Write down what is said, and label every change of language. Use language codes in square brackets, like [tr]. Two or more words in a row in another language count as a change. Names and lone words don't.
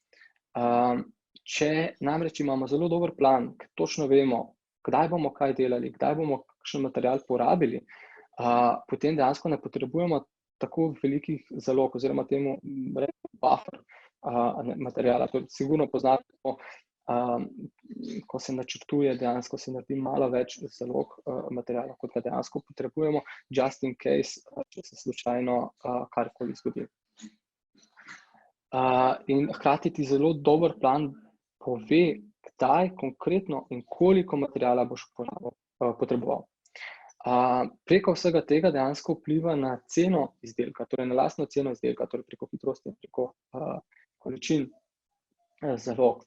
[sl] Če namreč imamo zelo dober plan, točno vemo, kdaj bomo kaj delali, kdaj bomo kakšen material porabili, potem dejansko ne potrebujemo tako velikih zalog, oziroma temu buffer materijala. To sigurno poznate, ko se načrtuje, dejansko se naredi malo več zalog materijala, kot ga dejansko potrebujemo, [en] just in case, [sl] če se slučajno karkoli zgodi. In hkrati ti zelo dober plan pove, kdaj konkretno in koliko materijala boš potreboval. Preko vsega tega dejansko vpliva na ceno izdelka, torej na lastno ceno izdelka, torej preko hitrosti in preko količin zalog.